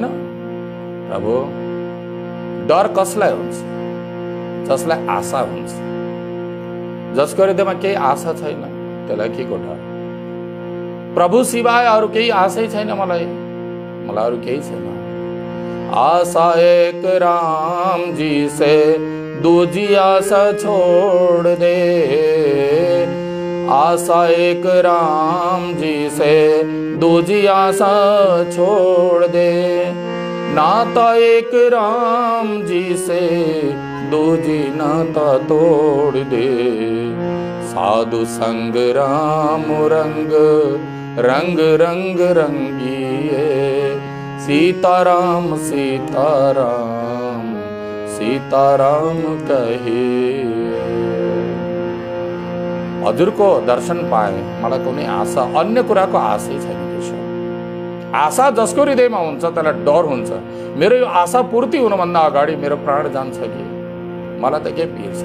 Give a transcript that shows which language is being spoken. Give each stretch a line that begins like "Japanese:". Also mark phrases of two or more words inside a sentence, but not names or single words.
Nepali: प्रभु डर कसलाई हुन्छ? जसलाई आशा हुन्छ। जसको हृदयमा केही आशा छैन त्यसलाई के को डर? प्रभु सिवाय अरू केही आशै छैन मलाई अरू केही छैन।
Hindi: आशा एक राम जी से दूजी आशा छोड़ दे, आशा एक राम जी से दूजी आशा छोड़ दे। नाता एक राम जी से दूजी नाता तोड़ दे। साधु संग राम रंग रंग रंग रंगिए। सीताराम सीताराम सीताराम कहे।
Nepali: हजुरको दर्शन पाए मलाई कुनै आशा अन्य कुराको आशै छैन। आशा जसको हृदयमा हुन्छ त्यसलाई डर हुन्छ। मेरो यो आशा पूर्ति हुनुभन्दा अगाडि मेरो प्राण जान्छ कि मलाई त के पिर छ।